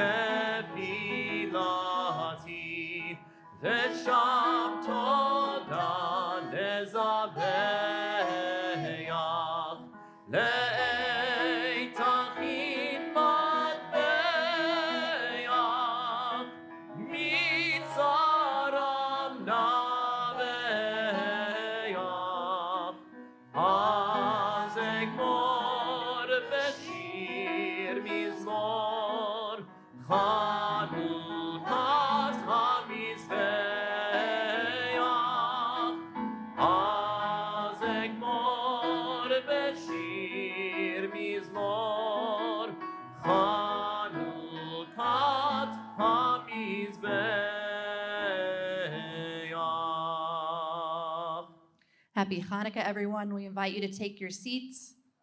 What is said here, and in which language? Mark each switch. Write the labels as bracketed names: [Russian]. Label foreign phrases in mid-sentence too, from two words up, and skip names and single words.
[Hebrew] תפילתי ושם תודה נזבח לעתכין מטבח מצרם נבח אז אגמור בשיר מזמור חנוכת המזבח אז אגמור בשיר מזמור חנוכת המזבח. [English] Happy Hanukkah, everyone. We invite you to take your seats.